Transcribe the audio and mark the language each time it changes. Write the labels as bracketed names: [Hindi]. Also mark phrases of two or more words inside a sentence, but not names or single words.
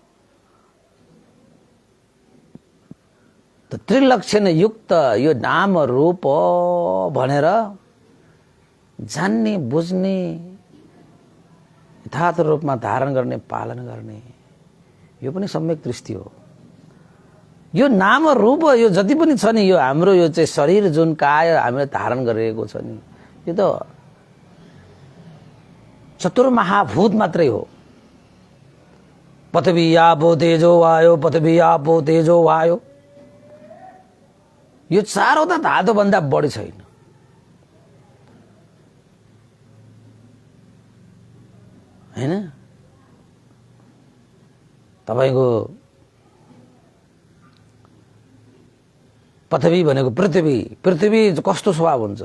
[Nepali] त त्रिलक्षण युक्त यो नाम रूप भनेर जान्ने, बुझ्ने, यथार्थ रूपमा धारण गर्ने, पालन गर्ने, यो पनि सम्यक दृष्टि हो। यो नाम रूप यो जति पनि छ नि, यो हाम्रो यो चाहिँ शरीर जुन काय हामीले धारण गरिरहेको छ नि, यो त चतुर्महाभूत मात्रै हो। [Pali] पृथ्वी आपो तेजो वायो, पृथ्वी आपो तेजो वायो, [Nepali] यो चारवटा धातु भन्दा बढी छैन। हैन? तपाईको पृथ्वी भनेको पृथ्वी कस्तो स्वभाव हुन्छ?